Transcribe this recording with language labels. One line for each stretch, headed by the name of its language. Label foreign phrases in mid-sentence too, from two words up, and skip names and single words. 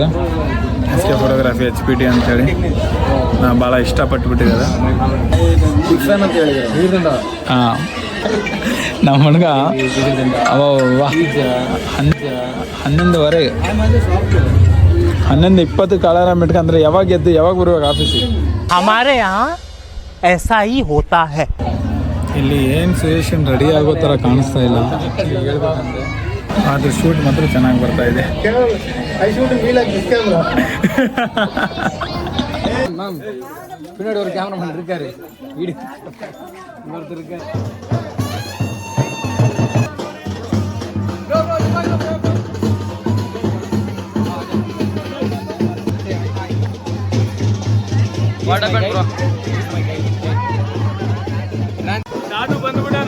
Kannada: SK ಫೋಟೋಗ್ರಫಿ HPT ಅಂತೇಳಿ ಭಾಳ ಇಷ್ಟಪಟ್ಟುಬಿಟ್ಟಿದ್ದಾರೆ. ಹಾಂ, ನಮ್ಮ ಹುಡುಗ ಅವ 11:20 11:20 ಅಲಾರಾಮ್ ಇಟ್ಕೊಂಡ್ರೆ ಯಾವಾಗ ಎದ್ದು ಯಾವಾಗ ಬರ್ಬೇಕು ಆಫೀಸಿಗೆ.
Hindi: हमारे यहाँ ऐसा ही होता है.
Kannada: ಇಲ್ಲಿ ಏನು ಸಜೆಷನ್ ರೆಡಿ ಆಗೋ ಥರ ಕಾಣಿಸ್ತಾ ಇಲ್ಲ ಹೇಳ್ಬೇಕಂದ್ರೆ. ಆದರೆ ಶೂಟ್ ಮಾತ್ರ ಚೆನ್ನಾಗಿ ಬರ್ತಾ ಇದೆ.
Tamil: பின்னாடி ஒரு கேமராமேன் இருக்காரு, வீடு இன்னொருத்தர் இருக்காரு.
Kannada: ದಾದು ಬಂದ್ಬಿಡೋಣ.